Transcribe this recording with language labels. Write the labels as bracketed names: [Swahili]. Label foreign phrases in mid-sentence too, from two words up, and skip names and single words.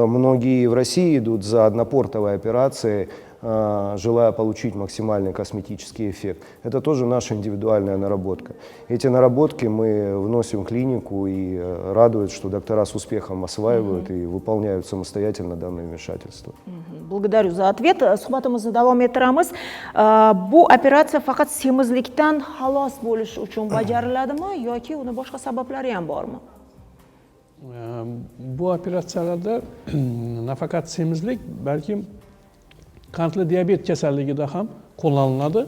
[Russian] Многие в России идут за однопортовой операцией, желая получить максимальный косметический эффект. Это тоже наша индивидуальная наработка. Эти наработки мы вносим в клинику, и радует, что доктора с успехом осваивают и выполняют самостоятельно данное вмешательство. Благодарю за ответ. [Uzbek] Suhbatimizni davom ettiramiz. Bu operatsiya faqat semizlikdan xalos bo'lish uchun bajariladimi yoki uni boshqa sabablari ham bormi? Bu operatsiyalarda nafaqat semizlik, balki qandli diabet kasalligida ham qo'llaniladi.